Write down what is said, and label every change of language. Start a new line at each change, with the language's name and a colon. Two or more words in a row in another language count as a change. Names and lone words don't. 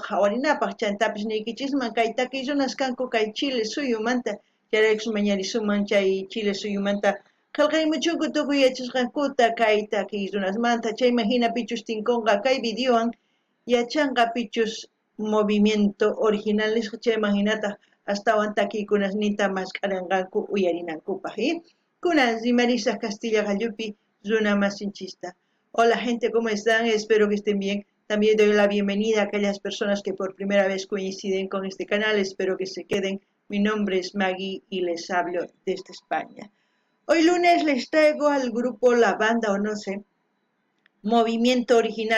Quechua: qhawarinapaq chantapis niykichisman kay takiy runas kanku kay Chile suyumanta charaykus mañarisuman chay Chile suyumanta qillqaymuchunku tukuy yachasqankuta kay takiy runasmanta chayman hinapichus tinkunqa kay videowan yachanqa pichus
Spanish: movimiento original
Quechua: nisqa chayman hinata astawan takiykunasnita masqaranqanku uyarinankupaq kunan rimarisaq Castilla Gallupi runa masinchista.
Spanish: Hola gente, ¿cómo están? Espero que estén bien. También doy la bienvenida a aquellas personas que por primera vez coinciden con este canal. Espero que se queden. Mi nombre es Maggie y les hablo desde España. Hoy lunes les traigo al grupo La Banda o no sé, Movimiento Original.